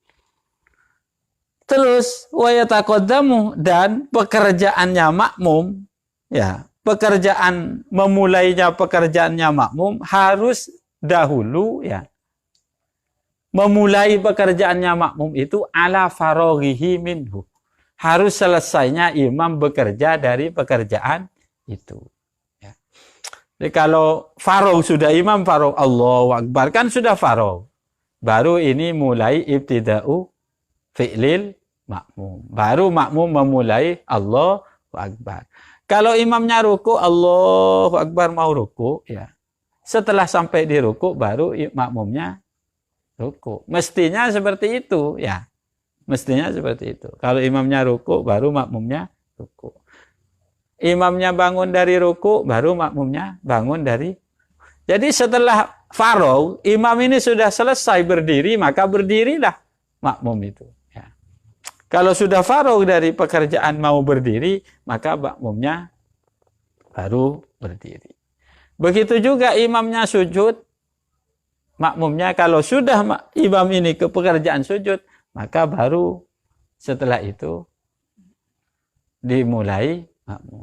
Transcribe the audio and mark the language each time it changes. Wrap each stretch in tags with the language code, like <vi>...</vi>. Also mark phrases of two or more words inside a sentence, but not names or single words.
<id>Terus</id> <ar>ويتقدم</ar> <id>dan pekerjaannya makmum, ya, memulainya pekerjaannya makmum harus dahulu, ya. Memulai pekerjaannya makmum itu</id> <ar>على فراغه منه.</ar> <id>Harus selesainya imam bekerja dari pekerjaan itu. Ya. Jadi kalau faragh sudah imam faragh</id> <ar>الله أكبر</ar> <id>kan sudah faragh. Baru ini mulai</id> <ar>ابتداء فعل المأموم.</ar> <id>Baru makmum memulai</id> <ar>الله أكبر.</ar> <id>Kalau imamnya ruku</id> <ar>الله أكبر</ar> <id>mau ruku, ya. Setelah sampai di ruku baru makmumnya ruku. Mestinya seperti itu, ya. Mestinya seperti itu. Kalau imamnya ruku, baru makmumnya ruku. Imamnya bangun dari ruku, baru makmumnya bangun dari. Jadi setelah faragh, imam ini sudah selesai berdiri, maka berdirilah makmum itu. Ya. Kalau sudah faragh dari pekerjaan mau berdiri, maka makmumnya baru berdiri. Begitu juga imamnya sujud, makmumnya kalau sudah imam ini ke pekerjaan sujud, maka baru setelah itu dimulai makmum.</id>